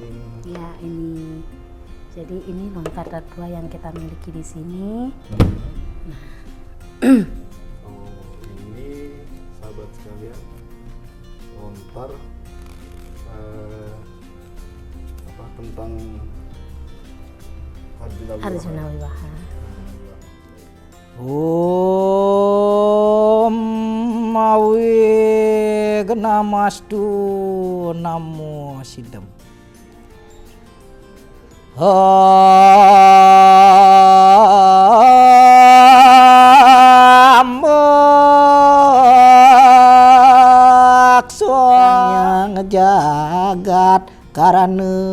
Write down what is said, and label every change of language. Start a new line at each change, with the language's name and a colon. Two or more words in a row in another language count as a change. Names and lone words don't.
Indonesian: Ya, ini. Jadi ini lontar tertua yang kita miliki di sini. Oh, ini sahabat sekalian, lontar apa tentang Arjuna Wiwaha.
Sanskrit: Om Mawi Namastu Namo Siddham.
Kawi: Yang jagat karana